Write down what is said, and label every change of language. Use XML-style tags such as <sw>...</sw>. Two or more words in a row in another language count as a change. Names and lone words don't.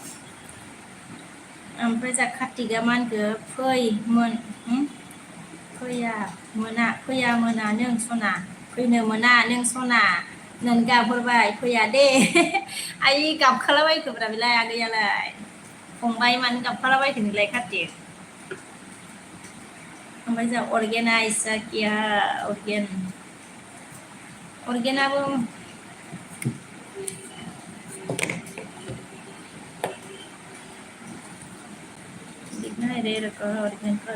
<brx>ओमफ्राय जा कार्तिकआ मा होनखो फैया मोना नों सना फैनो मोना नों सना नों गाबहरबाय फैया दे आइ गाबखालाबायखोब्रा बेलाय आगैयालाय फंबाय मानो गाबखालाबायखो नोंलाय कार्तिक ओमफ्राय जों</brx> <hi>अर्गेनाइज किया अर्गेनाबो दिखना है रे अर्गेन</hi>